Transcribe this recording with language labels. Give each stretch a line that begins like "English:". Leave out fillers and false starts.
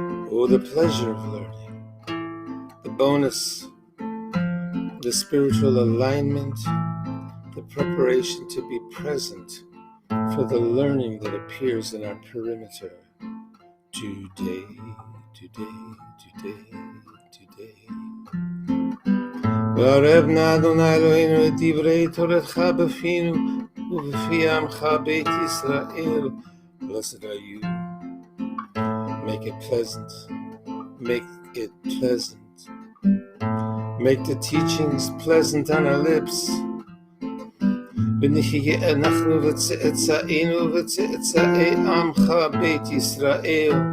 English: Oh, the pleasure of learning. The bonus, the spiritual alignment, the preparation to be present for the learning that appears in our perimeter. Today, today, today, today.
Hebrew: וערבנה אדוני אלוהינו את דברי תורתך בפינו ובפי עמך בית ישראל.
English: Blessed are you. Make it pleasant. Make it pleasant. Make the teachings pleasant on our lips.
Hebrew: ונחיה אנחנו וצאצאינו וצאצאי עמך בית ישראל.